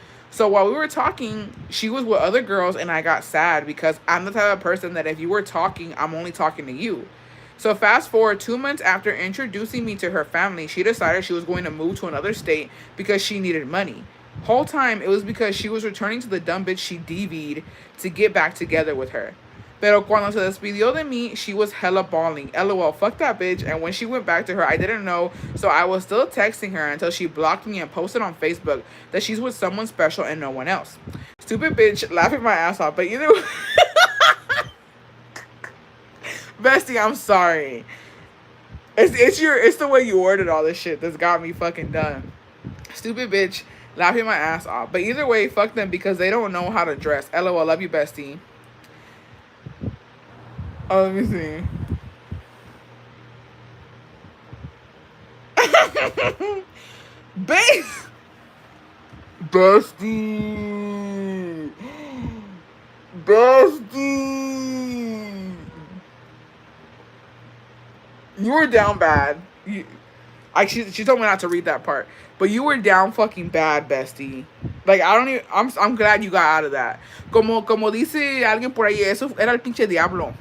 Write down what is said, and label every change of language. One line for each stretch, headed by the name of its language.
English: So while we were talking, she was with other girls, and I got sad because I'm the type of person that if you were talking, I'm only talking to you. So fast forward 2 months after introducing me to her family, she decided she was going to move to another state because she needed money. Whole time, it was because she was returning to the dumb bitch she DV'd to get back together with her.
Spanish: Pero cuando se despidió de mí,
English: she was hella bawling. LOL, fuck that bitch. And when she went back to her, I didn't know. So I was still texting her until she blocked me and posted on Facebook that she's with someone special and no one else. Stupid bitch, laughing my ass off. But either way... Bestie, I'm sorry. It's the way you ordered all this shit that's got me fucking done. Stupid bitch. Laughing my ass off. But either way, fuck them because they don't know how to dress. LOL, love you, bestie. Oh, let me see. Base. Bestie. Bestie. You were down bad. She told me not to read that part, but you were down fucking bad, bestie. Like I don't even. I'm glad you got out of that.
Spanish: Como dice alguien por ahí, eso era el pinche diablo.